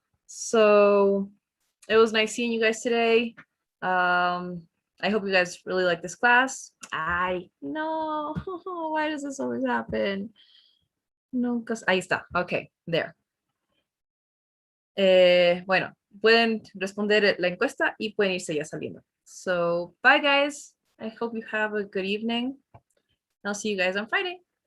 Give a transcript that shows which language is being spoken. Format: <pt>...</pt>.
<en>So it was nice seeing you guys today. I hope you guys really like this class. I know, why does this always happen? No, because</en> <es>ahí está.</es> <en>Okay, there.</en> <es>Bueno, pueden responder la encuesta y pueden irse ya saliendo.</es> <en>So, bye guys. I hope you have a good evening. I'll see you guys on Friday.</en>